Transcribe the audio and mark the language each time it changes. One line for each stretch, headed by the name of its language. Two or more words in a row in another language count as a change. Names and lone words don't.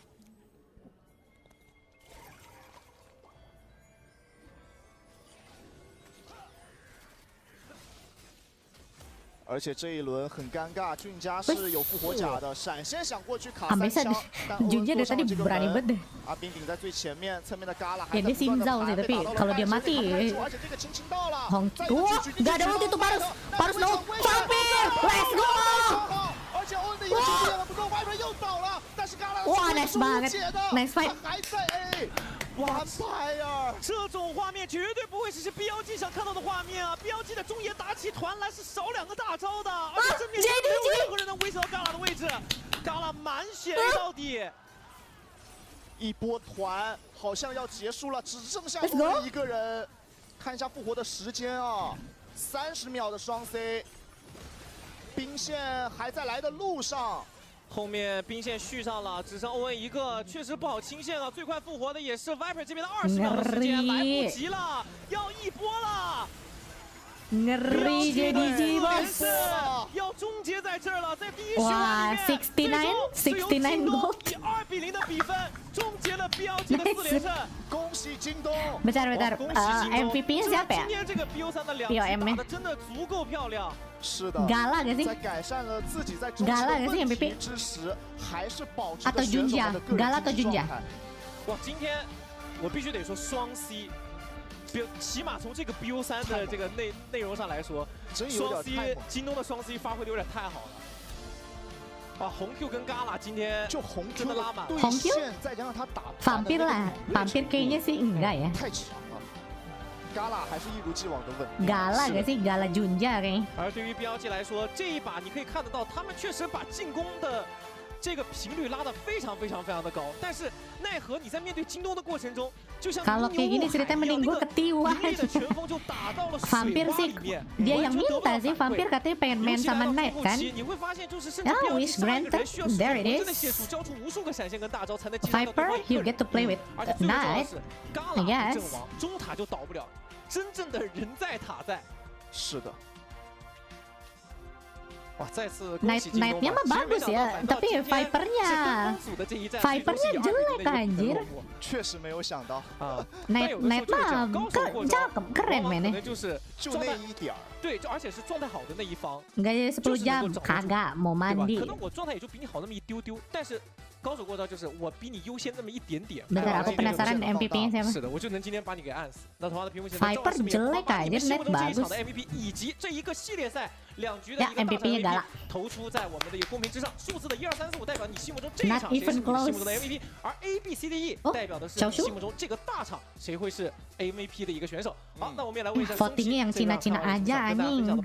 Chinese: 而且这一轮很尴尬，俊家是有复活甲的，闪现想过去卡3枪，但欧恩坐上这个门。啊，冰顶在最前面，侧面的嘎啦还在不断的盘，被打到了2分钟，而且这个亲亲到了，再有
Indonesian: gak ada ulti tuh Parus no vampir，
English: let's go！
Chinese: 而且欧恩的一个兄弟不够 ，Viper 又倒了，但是嘎啦
Indonesian: 哇 ，nice banget，
English: nice fight，
Chinese: 还在 A。 Vampire 这种画面绝对不会只是 BLG 想看到的画面啊 ！BLG 的中野打起团来是少2个大招的，而且正面没有任何人能威胁到嘎啦的位置，嘎啦满血 A 到底。一波团好像要结束了，只剩下一个人。看一下复活的时间啊 30秒的双 C， 兵线还在来的路上。后面兵线续上了，只剩欧文一个，确实不好清线啊。最快复活的也是 Viper 这边的20秒的时间，来不及了，要一波了。
Indonesian: Ngeri jadi bos.
Chinese: 要终结在这儿了，在第一循哇环里面，
English: 69 gold.
Chinese: 以2比0的比分终结了 BLG 的4连胜。恭喜京东！
Indonesian: Bentar. MVP-nya siapa ya?
Chinese: 今天这个 BO3 的2 POM 打的真的足够漂亮。是的
Indonesian: Gala gak sih?
Chinese: 在改善了自己在中期
Indonesian: Gala
Chinese: 的
Indonesian: gak sih
Chinese: 问
Indonesian: MVP?
Chinese: 题之时，还是保持
Indonesian: Atau
Chinese: 着选手
Indonesian: Junja?
Chinese: 们的个
Indonesian: Gala
Chinese: 人
Indonesian: atau
Chinese: 竞技
Indonesian: Junja?
Chinese: 状态。哇，今天我必须得说双 C。起码从这个 BO3 的这个内容上来说，双 C 京东的双 C 发挥的有点太好了。啊，红 Q 跟 Gala 今天就红 Q 真的拉满了。对线，再加上他打
Indonesian: Vampir lah, Vampir kayaknya sih enggak ya.
Chinese: 太强了。Gala 还是一如既往的稳。
Indonesian: Gala gak sih? Gala Junja kayaknya.
Chinese: 而对于 BLG 来说，这一把你可以看得到，他们确实把进攻的 这个频率拉得非常的高，但是奈何你在面对京东的过程中，就像
Indonesian: Kalau kayak gini ceritanya mending gue ketiwan. Vampir sih dia yang minta sih. Vampir katanya pengen main sama Knight kan?
English: Oh, wish granted. There it is. Viper, you get to play with Knight. I guess.
Chinese: 中塔就倒不了，真正的人在塔在。是的。哇，再次
Indonesian: Knight-nya mah bagus ya, tapi Viper-nya jelek anjir.
Chinese: 确实没有想到啊
Indonesian: ，Knight mah cakep keren mainnya.
Chinese: 就那一点儿。对，而且是状态好的那一方。
Indonesian: Enggak jadi 10 jam, kagak mau mandi.
Chinese: 可能我状态也就比你好那么一丢丢，但是高手过招就是我比你优先那么一点点。
Indonesian: Bentar, aku penasaran MVP-nya siapa?
Chinese: 是的，我就能今天把你给按死。那同样的屏幕前
Indonesian: Viper jelek aja, Knight bagus.
Chinese: 的 MVP 以及这一个系列赛2局的
Indonesian: Ya,
Chinese: 一个
Indonesian: MVP-nya Gala.
Chinese: 投出在我们的一个公屏之上，数字的1、2、3、4、5代表你心目中这一场
English: Not
Chinese: 谁是
English: even
Chinese: 你
English: close.
Chinese: 心目中的 MVP， 而 A、B、C、D、E 代表的是你心目中这个大场谁会是 MVP 的一个选手。好，那我们也来问一下
Indonesian: votingnya yang Cina-Cina aja anjing.